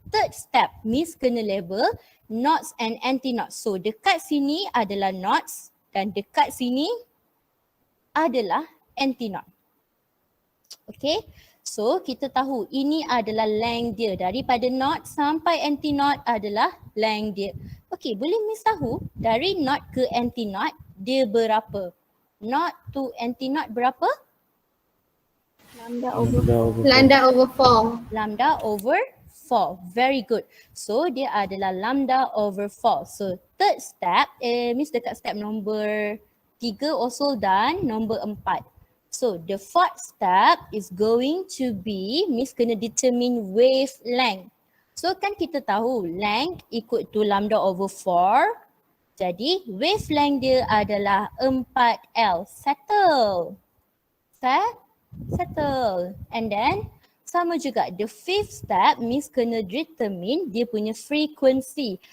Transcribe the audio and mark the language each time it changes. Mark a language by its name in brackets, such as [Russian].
[English] Third step, Miss kena label knots and anti-knots. [Malay] So dekat sini adalah knots dan dekat sini adalah anti-knot. Okay, so kita tahu ini adalah length dia. Daripada knot sampai anti-knot adalah length dia. Okay, boleh Miss tahu dari knot ke anti-knot dia berapa? [English] Knot to anti-knot berapa? Lambda over 4. Lambda over 4. Very good. [Malay] So dia adalah lambda over 4. [English] So third step, Miss dekat step nombor 3 also done, nombor 4. So the fourth step is going to be, Miss kena determine wavelength. So [Malay] kan kita tahu [English] length equal to lambda over 4. [Malay] Jadi wavelength dia adalah 4L. [English] Settle. Settle. And then [Malay] sama juga [English] the fifth step, Miss kena determine [Malay] dia punya [English] frequency.